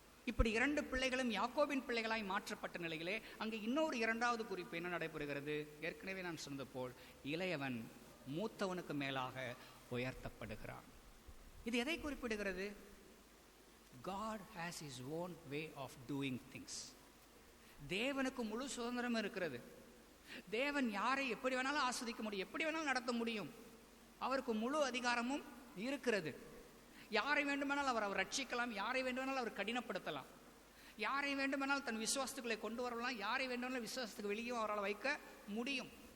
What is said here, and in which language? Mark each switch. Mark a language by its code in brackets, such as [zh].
[ta] இப்படி 2 பிள்ளைகளும் யாக்கோபின் பிள்ளைகளாய் மாற்றப்பட்ட நிலையிலே அங்கே இன்னொரு 2வது குறிப்பு என்ன நடைபெறுகிறது? ஏற்கனவே நான் சொன்னது போல் இளையவன் மூத்தவனுக்கு மேலாக உயர்த்தப்படுகிறான். இது எதை குறிப்பிடுகிறது? [en] God has his own way of doing things. [ta] தேவனுக்கு முழு சுதந்திரம் இருக்கிறது. தேவன் யாரை எப்படி வேணாலும் ஆஸ்வதிக்க முடியும், எப்படி வேணாலும் நடத்த முடியும். அவருக்கு முழு அதிகாரமும் இருக்கிறது. யாரை வேண்டுமானால் அவர் ரட்சிக்கலாம், யாரை வேண்டுமானால் அவர் கடினப்படுத்தலாம், யாரை வேண்டுமானால் தன் விசுவாசத்துக்களை கொண்டு வரலாம், யாரை வேண்டுமானால் விசுவாசத்துக்கு வெளியே அவரால் வைக்க முடியும்.